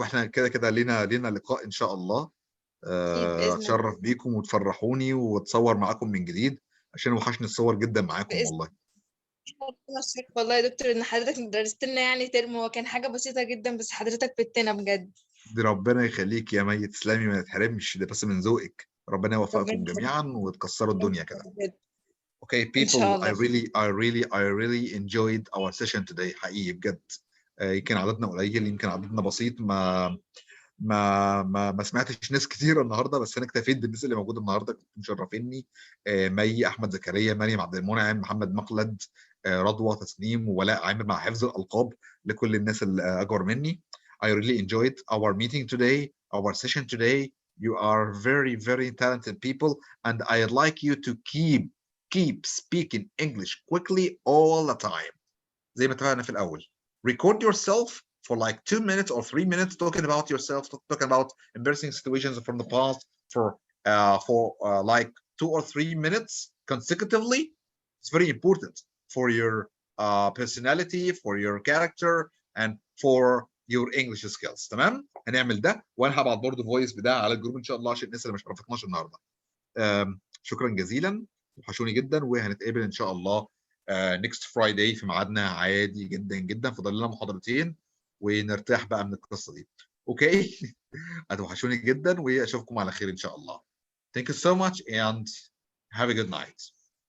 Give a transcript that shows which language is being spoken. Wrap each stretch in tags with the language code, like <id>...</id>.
<ar>واحنا كده لينا لقاء ان شاء الله. اتشرف بيكم وتفرحوني واتصور معاكم من جديد، عشان وحشني الصور جدا معاكم والله. والله يا دكتور ان حضرتك درست لنا يعني ترم، هو كان حاجه بسيطه جدا بس حضرتك فدتنا بجد. دي ربنا يخليك يا مي، تسلمي ما تتحرمش، ده بس من ذوقك. ربنا يوفقكم جميعا وتكسروا الدنيا كده.</ar> <en>Okay people, I really enjoyed our session today</en> <ar>حقيقي بجد. يمكن عددنا قليل، يمكن عددنا بسيط، ما سمعتش ناس كتير النهارده، بس انا اكتفيت بالناس اللي موجوده النهارده، كنتوا مشرفيني. مي، احمد زكريا، مريم عبد المنعم، محمد مقلد، رضوى، تسنيم، وولاء عامر، مع حفظ الالقاب لكل الناس اللي اكبر مني.</ar> <en>I really enjoyed our meeting today, our session today. You are very talented people and I'd like you to keep speaking English quickly all the time.</en> <ar>زي ما اتفقنا في الأول.</ar> <en>Record yourself for like 2 minutes or 3 minutes talking about yourself, talking about embarrassing situations from the past for like 2 or 3 minutes consecutively. It's very important for your personality, for your character, and for your English skills.</en> <ar>تمام؟ هنعمل ده، وانا هبعت برضه فويس بده على الجروب ان شاء الله عشان الناس اللي مش عرفتناش النهارده. شكرا جزيلا، وحشوني جدا، وهنتقابل ان شاء الله</ar> <en>next Friday</en> <ar>في ميعادنا عادي جدا. فاضل لنا محاضرتين ونرتاح بقى من القصه دي. اوكي. هتوحشوني جدا واشوفكم على خير ان شاء الله.</ar> <en>Thank you so much and have a good night.</en>